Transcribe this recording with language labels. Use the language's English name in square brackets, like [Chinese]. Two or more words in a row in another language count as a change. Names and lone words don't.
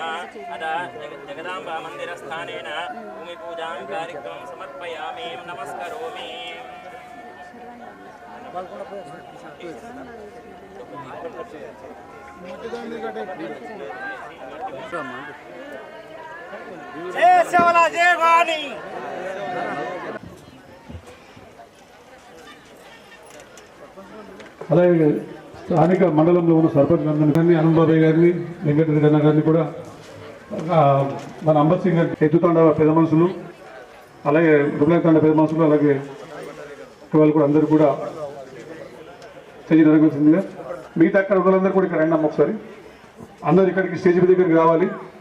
[Sanskrit] अदा जगदाम्बा मन्दिरस्थानेन भूमिपूजां कार्यक्रमं समर्पयामि नमस्करोमि। [Hindi] जय सेवला जय वाणी। [Telugu] అలాగే స్థానిక మండలంలో ఉన్న సర్పంచ్ గారిని అనంతబాబు గారిని వెంకటరెడ్డి అన్న గారిని కూడా మన అంబర్ సింగ్ గారి ఎత్తుతండ పెద్ద మనుషులు అలాగే రుబ్లాతండ పెద్ద మనుషులు అలాగే వాళ్ళు కూడా అందరూ కూడా స్టేజ్ జరగాల్సిందిగా మిగతా అక్కడ వాళ్ళందరూ కూడా ఇక్కడ రండి ఒకసారి అందరూ ఇక్కడికి స్టేజ్ దగ్గరికి రావాలి.